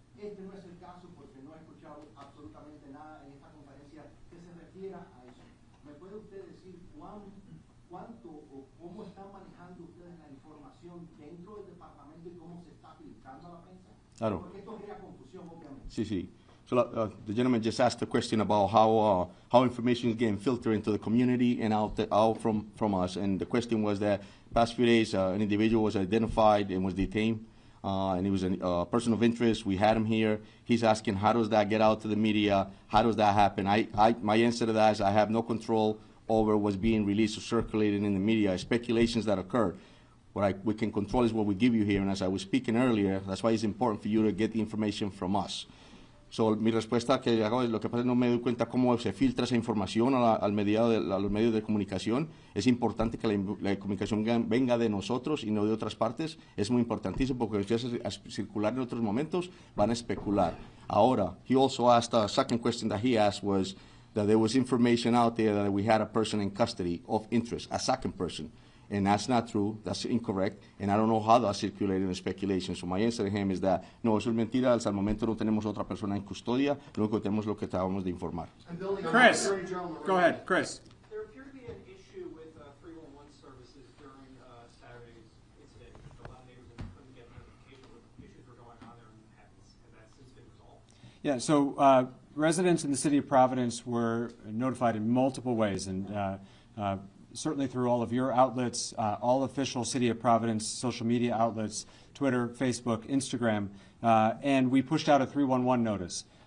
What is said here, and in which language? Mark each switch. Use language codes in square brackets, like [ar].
[es] Este no es el caso porque no he escuchado absolutamente nada en esta conferencia que se refiera a eso. ¿Me puede usted decir cuánto o cómo están manejando ustedes la información dentro del departamento y cómo se está filtrando a la prensa? Claro. Porque esto crea confusión, obviamente. Sí, sí. [en] So the gentleman just asked a question about how information is getting filtered into the community and out from us. And the question was that past few days an individual was identified and was detained, and he was a person of interest. We had him here. He's asking, how does that get out to the media? How does that happen? My answer to that is I have no control over what's being released or circulated in the media, speculations that occurred. What we can control is what we give you here, and as I was speaking earlier, that's why it's important for you to get the information from us. [es] So, mi respuesta que hago es lo que pasa es no me doy cuenta cómo se filtra esa información a los medios de comunicación. Es importante que la comunicación venga de nosotros y no de otras partes. Es muy importantísimo porque si hace circular en otros momentos van a especular. [en] Ahora, he also asked, a second question that he asked was that there was information out there that we had a person in custody of interest, a second person. And that's not true, that's incorrect, and I don't know how that's circulating in speculation. So my answer to him is that, [es] no, eso es mentira, hasta el momento no tenemos otra persona en custodia, lo único que tenemos es lo que acabamos de informar. [en] Chris, go ahead, Chris. There appeared to be an issue with 311 services during Saturday's incident. A lot of neighbors couldn't get notification what issues were going on there, and has that since been resolved? Yeah, so residents in the city of Providence were notified in multiple ways, and certainly through all of your outlets, all official City of Providence social media outlets, Twitter, Facebook, Instagram, and we pushed out a 311 notice.